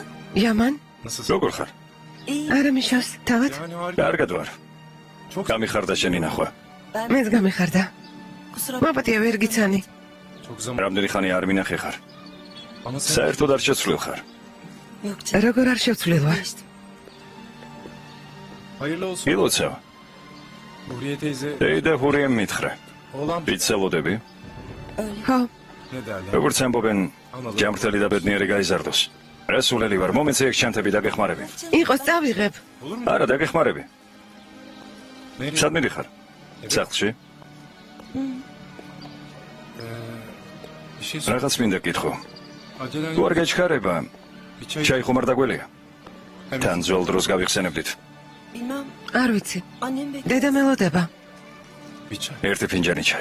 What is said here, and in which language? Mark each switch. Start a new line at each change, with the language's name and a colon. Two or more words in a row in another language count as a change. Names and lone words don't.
Georgian: Yaman? როგორ ხარ? არა მიშავს, თავად? კარგად ვარ. გამიხარდა შენი ნახვა. მეც გამიხარდა.
Turkish: Kusura
Georgian: მაპატია ვერ გიცანი. რამდენი ხანი არ მინახე ხარ? საერთოდ არ შეცვლილ ხარ.
Turkish: yok canım.
Georgian: როგორ არ შევცვლილ ვარ? ილოცავ. და ჰურიემ მითხრა. ვიცელოდები? ხო, როგორც ამბობენ, ჯამრთელი და ბედნიერი გაიზარდოს. რასულელი ვარ, მომეცე ეგ ჩანთები დაგეხმარები. იყოს წავიღებ. არა, დაგეხმარები. სად მიდიხარ? სახლში? რაღაც მინდა კითხო. თუ არ გაჩქარება, ჩაი ხომ არ დაგველია? თან ძველ დროს გავიხსენებდით.
Turkish: Bilmem.
Georgian: არ ვიცი.
Turkish: Annem bekliyor.
Georgian: დედა მელოდება. ერთი ფინჯანი ჩაი.